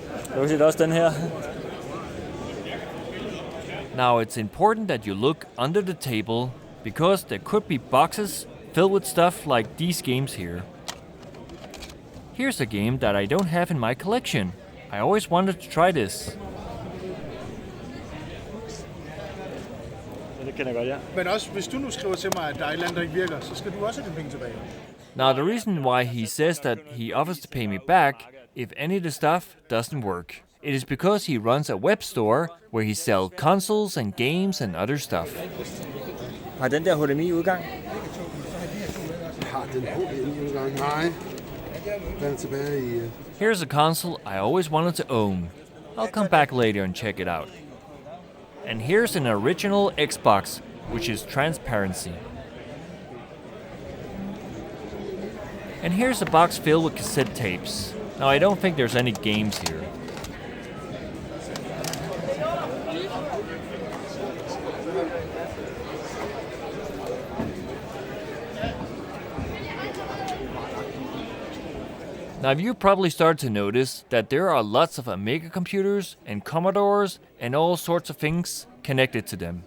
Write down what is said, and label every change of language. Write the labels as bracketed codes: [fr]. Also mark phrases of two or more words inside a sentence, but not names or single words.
[da] Du kan se, der er også den her. [en] Now it's important that you look under the table because there could be boxes filled with stuff like these games here. Here's a game that I don't have in my collection. I always wanted to try this. [da] Det kender jeg godt, ja. Men også, hvis du nu skriver til mig, at der er et eller andet, der ikke virker, så skal du også have dine penge tilbage. [en] Now the reason why he says that he offers to pay me back if any of the stuff doesn't work, it is because he runs a web store where he sells consoles and games and other stuff. [da] Har den der HDMI-udgang? Har den HDMI-udgang? Nej. Den er tilbage i... [en] Here's a console I always wanted to own. I'll come back later and check it out. And here's an original Xbox, which is transparency. And here's a box filled with cassette tapes. Now I don't think there's any games here. Now you probably started to notice that there are lots of Amiga computers and Commodores and all sorts of things connected to them.